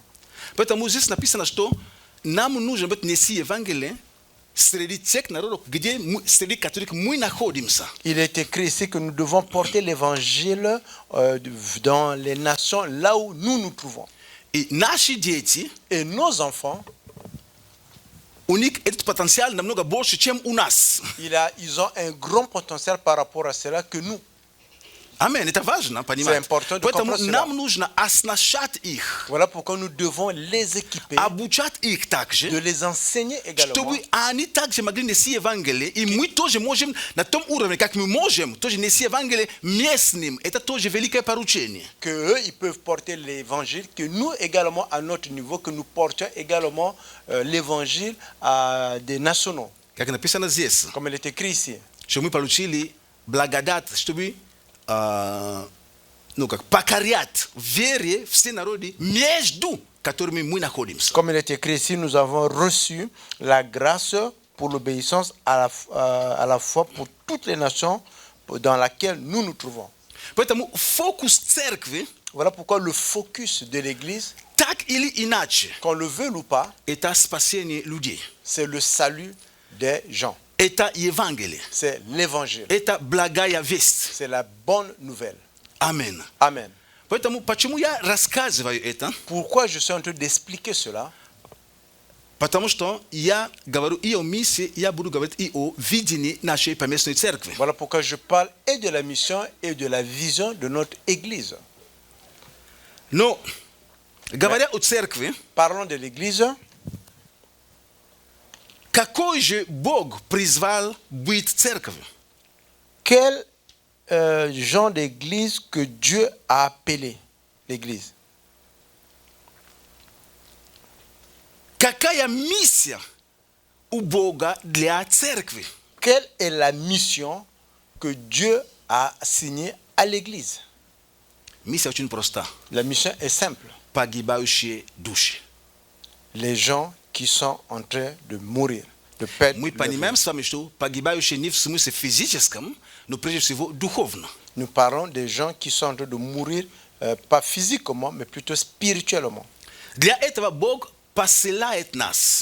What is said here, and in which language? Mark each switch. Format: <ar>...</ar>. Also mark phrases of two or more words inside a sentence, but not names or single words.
<ru>Поэтому здесь написано, что нам нужно быть неси Евангелие среди тех народов, среди которых мы находимся.</ru> <fr>Il est écrit ici que nous devons porter l'évangile dans les nations là où nous nous trouvons.</fr> <ru>И наши дети,</ru> <fr>Et nos enfants,</fr> <ru>у них этот потенциал намного больше, чем у нас.</ru> <fr>ils ont un grand potentiel par rapport à cela que nous.</fr> <ru>Amen. Это важно понимать.</ru> <fr>C'est important de</fr> <ru>Поэтому</ru> <fr>comprendre</fr> <ru>нам</ru> <fr>cela.</fr> <ru>нужно оснащать их,</ru> <fr>Voilà pourquoi nous devons les équiper,</fr> <ru>обучать их</ru> <fr>de</fr> <ru>также,</ru> <fr>les enseigner également,</fr> <ru>чтобы они также могли нести Евангелие. И мы тоже можем на том уровне, как мы можем, тоже нести Евангелие местным. Это тоже великое поручение.</ru> <fr>que eux, ils peuvent porter l'évangile, que nous également, à notre niveau, que nous portions également l'évangile à des nationaux,</fr> <ru>Как написано здесь,</ru> <fr>comme il est écrit ici.</fr> <ru>что мы получили благодать, чтобы как покорять вере все народы, между которыми мы находимся.</ru> <fr>Comme il est écrit ici, nous avons reçu la grâce pour l'obéissance à la fois pour toutes les nations dans laquelle nous nous trouvons.</fr> <ru>Поэтому фокус церкви,</ru> <fr>Voilà pourquoi le focus de l'Église,</fr> <ru>так или иначе,</ru> <fr>qu'on le veuille ou pas,</fr> <ru>это спасение людей.</ru> <fr>c'est le salut des gens.</fr> <ru>Это Евангелие.</ru> <fr>C'est l'évangile.</fr> <ru>Это благая весть.</ru> <fr>C'est la bonne nouvelle.</fr> <ru>Аминь.</ru> <fr>Amen.</fr> <ru>Поэтому почему я рассказываю это?</ru> <fr>Pourquoi je suis en train d'expliquer cela?</fr> <ru>Потому что я говорю и о миссии, я буду говорить и о видении нашей поместной церкви.</ru> <fr>Voilà pourquoi je parle et de la mission et de la vision de notre Église.</fr> <ru>Но, говоря о церкви,</ru> <fr>Parlons de l'Église.</fr> <ru>какой же Бог призвал быть церковью?</ru> <fr>Quel genre d'église que Dieu a appelé l'église?</fr> <ru>Какая миссия у Бога для церкви?</ru> <fr>Quelle est la mission que Dieu a assignée à l'église?</fr> <ru>Миссия очень проста.</ru> <fr>La mission est simple.</fr> <ru>Погибающие души.</ru> <fr>Les gens qui sont en train de mourir, de perdre</fr> <ru>Мы</ru> <fr>leur</fr> <ru>понимаем</ru> <fr>vie.</fr> <ru>с вами, что погибающие не в смысле физическом, но прежде всего духовно.</ru> <fr>Nous parlons des gens qui sont en train de mourir, pas physiquement, mais plutôt spirituellement.</fr> <ru>Для этого Бог посылает нас.</ru>